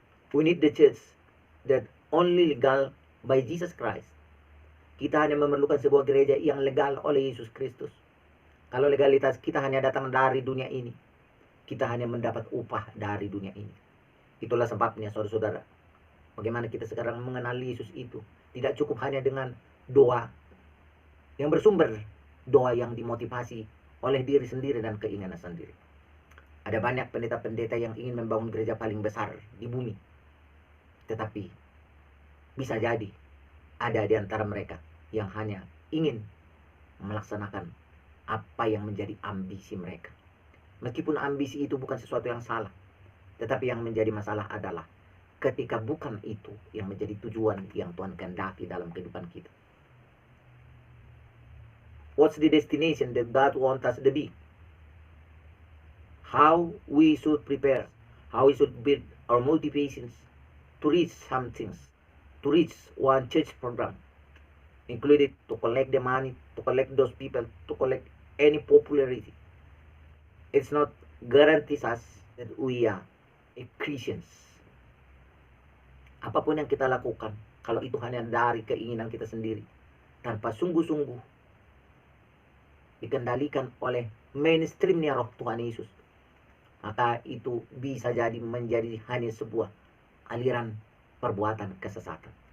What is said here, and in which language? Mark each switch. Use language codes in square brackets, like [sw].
[en] We need the church that only legal by Jesus Christ. [id] Kita hanya memerlukan sebuah gereja yang legal oleh Yesus Kristus. Kalau legalitas kita hanya datang dari dunia ini, kita hanya mendapat upah dari dunia ini. Itulah sebabnya, saudara-saudara, bagaimana kita sekarang mengenal Yesus itu. Tidak cukup hanya dengan doa yang bersumber, doa yang dimotivasi oleh diri sendiri dan keinginan sendiri. Ada banyak pendeta-pendeta yang ingin membangun gereja paling besar di bumi. Tetapi bisa jadi ada di antara mereka yang hanya ingin melaksanakan apa yang menjadi ambisi mereka. Meskipun ambisi itu bukan sesuatu yang salah, tetapi yang menjadi masalah adalah ketika bukan itu yang menjadi tujuan yang Tuhan kehendaki dalam kehidupan kita. [en] What's the destination that God wants us to be? How we should prepare, how we should build our motivations to reach some things, to reach one church program, included to collect the money, to collect those people, to collect any popularity. It's not guarantees us that we are a Christians. [id] Apapun yang kita lakukan, kalau itu hanya dari keinginan kita sendiri, tanpa sungguh-sungguh dikendalikan oleh mainstreamnya roh Tuhan Yesus, maka itu bisa jadi menjadi hanya sebuah aliran perbuatan kesesatan.